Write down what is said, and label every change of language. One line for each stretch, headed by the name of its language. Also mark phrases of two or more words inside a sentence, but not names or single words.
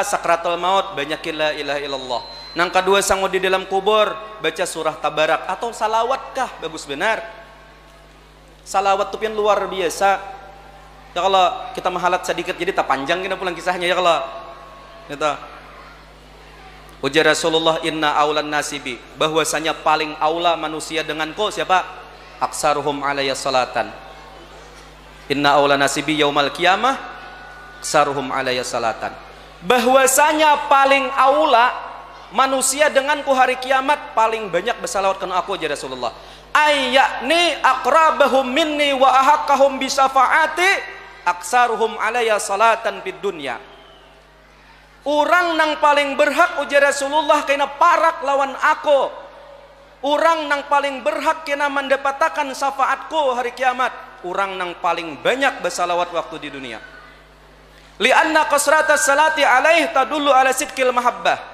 Banjar: Sakratul maut, banyak
Arabic: لا إله إلا الله.
Banjar: Yang kedua sanggup di dalam kubur, baca surah Tabarak atau salawat kah? Bagus benar. Salawat tuh yang luar biasa. Ya kalau kita mahalat sedikit jadi tak panjang kita pulang kisahnya ya kalau. Gitu. Ujar Rasulullah
Arabic: إن أولى الناس بي,
Banjar: bahwasanya paling aula manusia denganku siapa?
Arabic: أكثرهم علي صلاة. إن أولى الناس بي يوم القيامة أكثرهم علي صلاة.
Banjar: Bahwasanya paling aula manusia denganku hari kiamat paling banyak bersalawat karena aku ujar Rasulullah.
Arabic: أي أقربهم مني وأحقهم بشفاعتي أكثرهم علي صلاة في الدنيا.
Banjar: Orang nang paling berhak ujar Rasulullah kena parak lawan aku. Orang nang paling berhak kena mendapatkan syafaatku hari kiamat. Orang nang paling banyak bersalawat waktu di dunia.
Arabic: لأن كثرة الصلاة عليه تدل على صدق المحبة.